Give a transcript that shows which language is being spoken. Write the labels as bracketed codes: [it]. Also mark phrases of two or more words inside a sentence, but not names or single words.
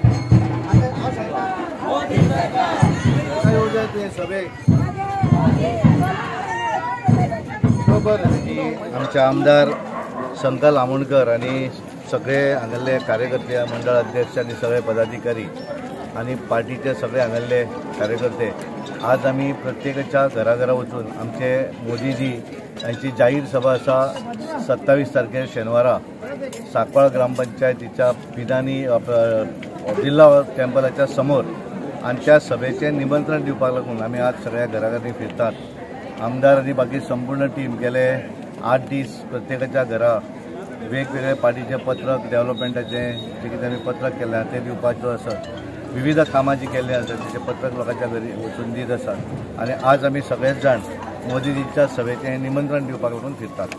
[kok] आमचे आमदार शंकर आमोणकर आणि सगळे हांगल्ले कार्यकर्ते मंडळ अध्यक्ष आणि सगळे पदाधिकारी आणि पार्टीचे सगळे हांगल्ले कार्यकर्ते आज आम्ही प्रत्येकाच्या घराघरा वचून आमचे मोदीजी यांची जाहीर सभा असा 27 तारखेर शेनवारा साकवाळ ग्रामपंचायतीच्या पिदानी जिल्हा टेम्पलाच्या समोर आणि त्या सभेचे निमंत्रण दिवपाक लागून आम्ही आज सगळ्या घराघरांनी फिरतात। आमदार आणि बाकी संपूर्ण टीम गेले 8 दीस प्रत्येकाच्या घरा वेगवेगळे पार्टीचे पत्रक डेव्हलपमेंटाचे जे कितें आमी पत्रक केलें ते दिवपाचो आसत, विविध कामां जी केल्लीं आसात तेचे पत्रक लोकांच्या घरी वचून दीत आसात आणि आज आमी सगळेच जाण मोदीजीच्या सभेचें निमंत्रण दिवपाक लागून फिरतात।